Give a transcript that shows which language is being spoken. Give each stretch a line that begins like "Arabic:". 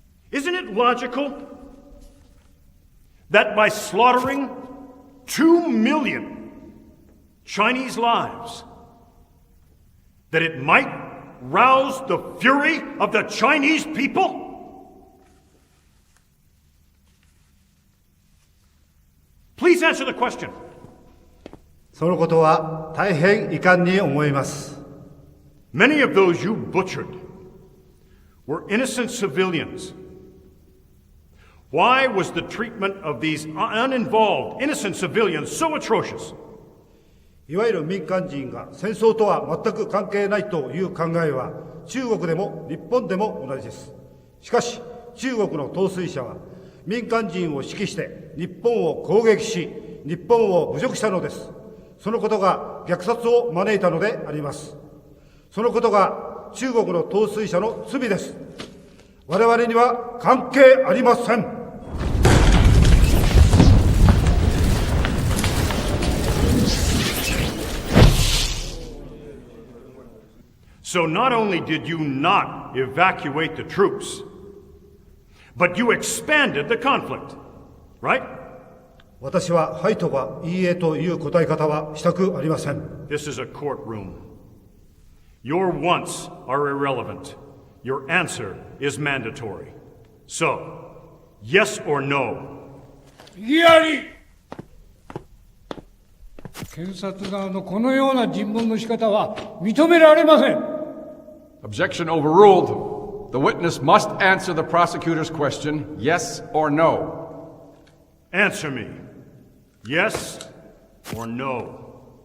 English: Isn't it logical that by slaughtering 2 million Chinese lives, that it might rouse the fury of the Chinese people? Please answer the question.
Japanese: そのことは大変遺憾に思います。
English: Many of those you butchered were innocent civilians. Why was the treatment of these uninvolved, innocent civilians so atrocious?
Japanese: いわゆる民間人が戦争とは全く関係ないという考えは中国でも日本でも同じです。しかし中国の統帥者は民間人を指揮して日本を攻撃し、日本を侮辱したのです。そのことが虐殺を招いたのであります。そのことが中国の統帥者の罪です。我々には関係ありません。
English: So not only did you not evacuate the troops, but you expanded the conflict, right?
Japanese: 私ははいとかいいえという答え方はしたくありません。
English: This is a courtroom. Your wants are irrelevant. Your answer is mandatory. So, yes or no?
Japanese: 異議あり。検察側のこのような尋問の仕方は認められません。
English: Objection overruled. The witness must answer the prosecutor's question, yes or no. Answer me. Yes or no?